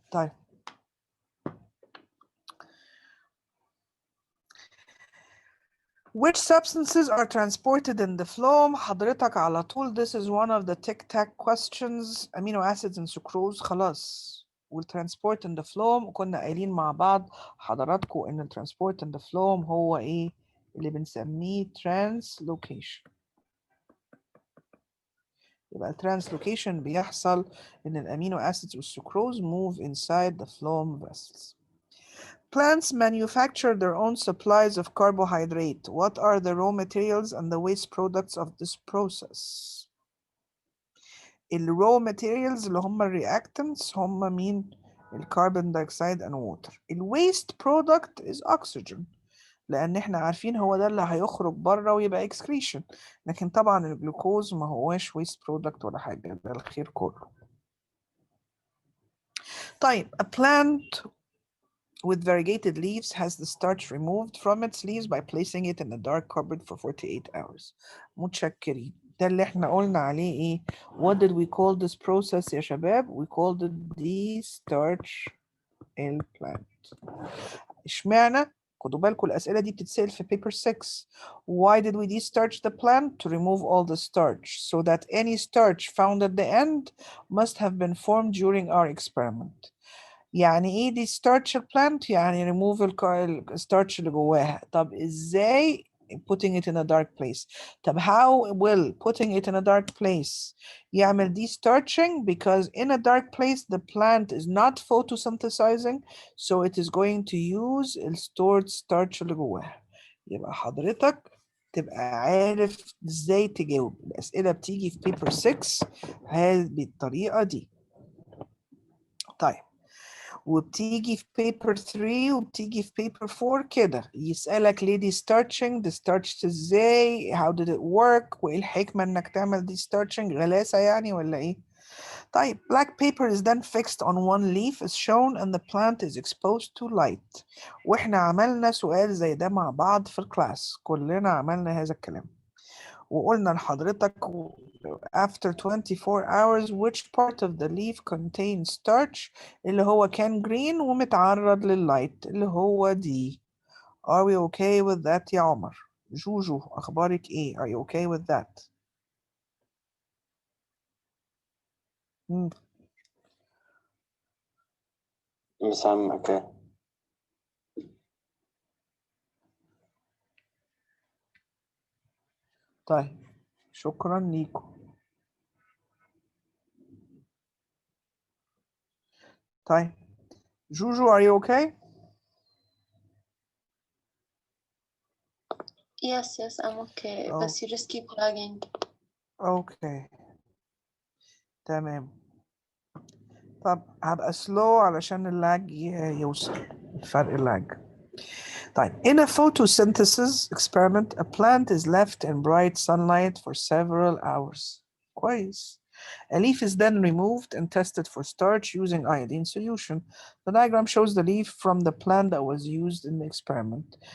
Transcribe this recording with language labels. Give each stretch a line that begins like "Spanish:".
English: طيب which substances are transported in the phloem?
Arabic: حضرتك على طول
English: this is one of the tic-tac questions. amino acids and sucrose خلاص.
Arabic: والtransport
English: in the phloem
Arabic: كنا قايلين مع بعض حضراتكم ان الترانسبورت in the phloem هو ايه اللي بنسميه translocation. يبقى translocation بيحصل ان الامينو acids والسكروز move inside the phloem vessels.
English: Plants manufacture their own supplies of carbohydrate. What are the raw materials and the waste products of this process? The raw materials اللي هم reactants
Arabic: هم مين؟ الكربون دايوكسيد
English: and water. The waste product is oxygen.
Arabic: لأن احنا عارفين هو ده اللي هيخرج بره ويبقى excretion. لكن طبعا الجلوكوز ما هواش
English: waste product
Arabic: ولا حاجة ده الخير كله.
English: طيب a plant with variegated leaves has the starch removed from its leaves by placing it in a dark cupboard for 48 hours.
Arabic: متشكرين. ده اللي احنا قلنا عليه ايه؟
English: What did we call this process يا شباب? We called it de-starch plant.
Arabic: اشمعنى؟ خدوا بالكم الأسئلة دي بتتسأل في paper 6.
English: Why did we de-starch the plant? To remove all the starch so that any starch found at the end must have been formed during our experiment.
Arabic: يعني ايه دي starch plant؟ يعني remove الستارتش اللي جواها. طب ازاي
English: putting it in a dark place؟ طب how will putting it in a dark place يعمل de-starching? Because in a dark place the plant is not photosynthesizing, so it is going to use stored starch
Arabic: اللي جواها. يبقى حضرتك تبقى عارف ازاي تجاوب. الأسئلة بتيجي في paper 6 بالطريقة دي. طيب وبتيجي في paper 3 وبتيجي في paper 4 كده يسألك ليه دي starching؟ دي starched ازاي؟
English: how did it work؟
Arabic: وايه الحكمة انك تعمل دي starching؟ غلاسة يعني ولا ايه؟ طيب
English: black paper is then fixed on one leaf as shown and the plant is exposed to light.
Arabic: واحنا عملنا سؤال زي ده مع بعض في الكلاس. كلنا عملنا هذا الكلام.
English: وقلنا لحضرتك after 24 hours which part of the leaf contains starch اللي هو كان green
Arabic: ومتعرض لللايت اللي هو دي.
English: Are we okay with that يا عمر؟
Arabic: جوجو أخبارك إيه؟
English: Are you okay with that؟ Miss, I'm okay.
Arabic: طيب شكرا ليكم.
English: طيب جوجو are you okay؟ Yes, I'm okay. Oh. But you just keep lagging. Okay تمام.
Arabic: طب هبقى slow علشان اللاج يوصل فرق اللاج.
English: طيب in a photosynthesis experiment a plant is left in bright sunlight for several hours.
Arabic: كويس.
English: A leaf is then removed and tested for starch using iodine solution. The diagram shows the leaf from the plant that was used in the experiment.